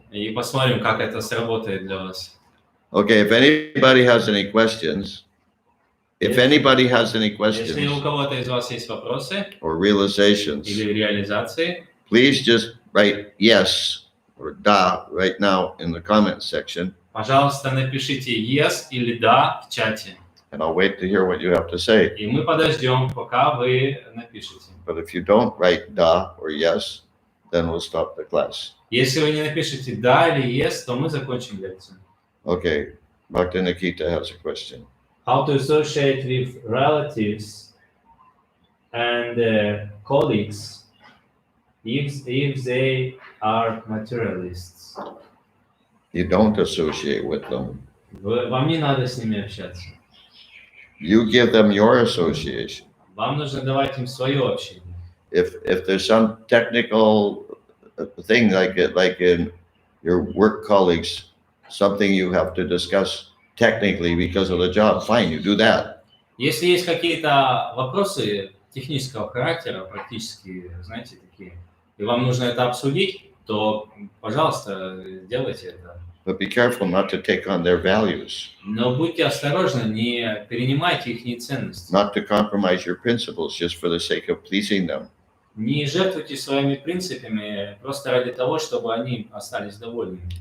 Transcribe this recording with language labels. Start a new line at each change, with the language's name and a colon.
Russian: И посмотрим, как это сработает для вас.
English: Okay, if anybody has any questions,
Russian: Если у кого-то из вас есть вопросы
English: or realizations,
Russian: или реализации,
English: please just write yes or da right now in the comment section,
Russian: пожалуйста, напишите yes или да в чате.
English: and I'll wait to hear what you have to say.
Russian: И мы подождем, пока вы напишете.
English: But if you don't write da or yes, then we'll stop the class.
Russian: Если вы не напишете да или yes, то мы закончим лекцию.
English: Okay, Bhakti Nikita has a question. How to associate with relatives and colleagues if they are materialists? You don't associate with them.
Russian: Вам не надо с ними общаться.
English: You give them your association.
Russian: Вам нужно давать им свое общение.
English: If there's some technical thing like in your work colleagues, something you have to discuss technically because of the job, fine, you do that.
Russian: Если есть какие-то вопросы технического характера, практически, знаете, такие, и вам нужно это обсудить, то, пожалуйста, делайте это.
English: But be careful not to take on their values.
Russian: Но будьте осторожны, не перенимайте их ценности.
English: Not to compromise your principles just for the sake of pleasing them.
Russian: Не жертвуйте своими принципами просто ради того, чтобы они остались довольными.